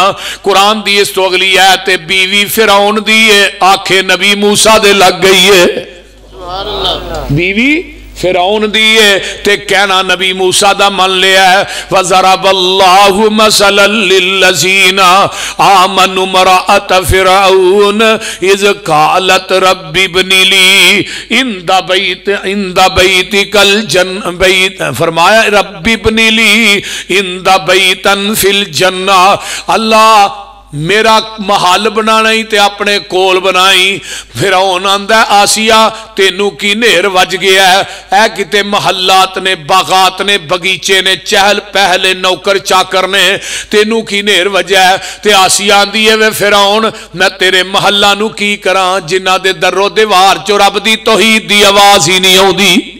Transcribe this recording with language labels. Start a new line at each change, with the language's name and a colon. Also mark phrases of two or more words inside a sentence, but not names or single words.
Punjabi: قرآن دی اس توں اگلی آیت بیوی فرعون دی ہے، آکھے نبی موسیٰ دے لگ گئی ہے. بیوی فرعون دی ہے تے کہنا نبی موسیٰ دا من لیا ہے.
Arabic: وضرب الله مثلا للذين آمنوا امرأت فرعون إذ قالت رب ابن لي عندك البيت, फरमाया رب ابن لي عندك بيتا في الجنة,
Punjabi: اللہ میرا محل بنانا ای تے اپنے کول بنائیں. فرعون آکھدا آسیہ تینوں کی نیر وج گیا اے، اے کتے محلات نے، باغات نے، باغیچے نے، چہل پہل نوکر چاکر نے، تینوں کی نیر وجہ اے. تے آسیہ آکھدی اے وے فرعون میں تیرے محلاں نوں کی کراں جنہاں دے در و دیوار چوں رب دی توحید دی آواز ای نہیں آؤندی.